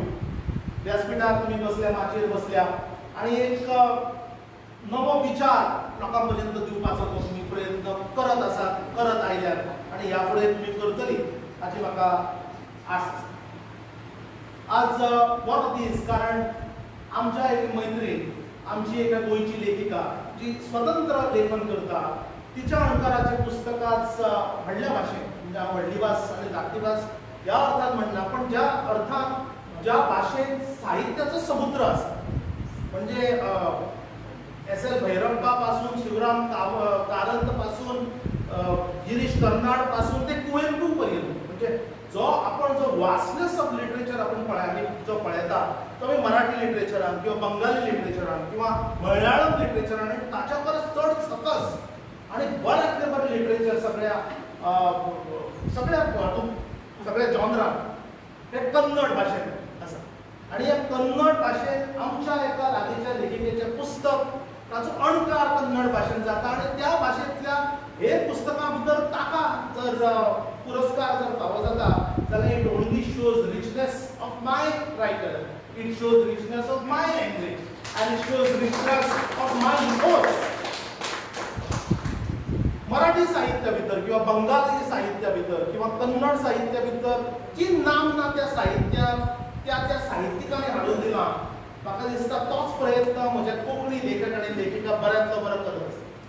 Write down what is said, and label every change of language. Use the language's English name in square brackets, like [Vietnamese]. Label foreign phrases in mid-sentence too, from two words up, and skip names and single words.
[Konkani] व्यासपीठार तुम्ही बसल्या माचयेर बसल्या आणि एक नवो विचार लोकां पर्यंत दिवपाचो तो तुम्ही प्रयत्न करत आसात करत आयल्यात आणि ह्या फुडें तुम्ही करतली हाची म्हाका आस आसा. आज वॉट दीस कारण आमच्या एक मैत्रीण आमची एक गोंयची लेखिका जी स्वतंत्र लेखन करता तिच्या अणकाराचे पुस्तकाच व्हडल्या भाशेन म्हणजे हांव व्हडली भास आनी धाकटी भास या अर्थात म्हणला पण ज्या अर्थात [Marathi] ज्या भाषेत साहित्याचं समुद्र असतं [Konkani] म्हणजे एस.एल. भैरप्पा पासून शिवराम कारंत पासून गिरीश कर्नाड पासून ते कुवेंपू पर्यंत म्हणजे जो आपण जो [English] vastness of literature [Konkani] आपण जो पळयता तो मराठी लिटरेचरान किंवा बंगाली लिटरेचरान किंवा मल्याळम लिटरेचरान आणि ताच्या परस चड सकस आणि बऱ्यांतले बरें लिटरेचर सगळ्या जॉनरान हे कन्नड भाशेंत आसा. आणि ह्या कन्नड भाशेंत आमच्या एका लागींच्या लेखिकेचें पुस्तक ताचो अणकार कन्नड भाशेंत जाता आणि त्या भाशेंतल्या हे पुस्तकां भितर ताका जर पुरस्कार जर फावो जाता जाल्यार [English] it only shows richness of my writer, it shows richness of my language and it shows richness of my emotions. [Konkani] मराठी साहित्या भितर किंवा बंगाली साहित्या भितर किंवा कन्नड साहित्या भितर जी नामना त्या साहित्याक त्या साहित्यिकांनी हाडून दिला म्हाका दिसता तोच प्रयत्न म्हजे कोंकणी लेखक आनी लेखिका बऱ्यांतलो बरो करत आसा.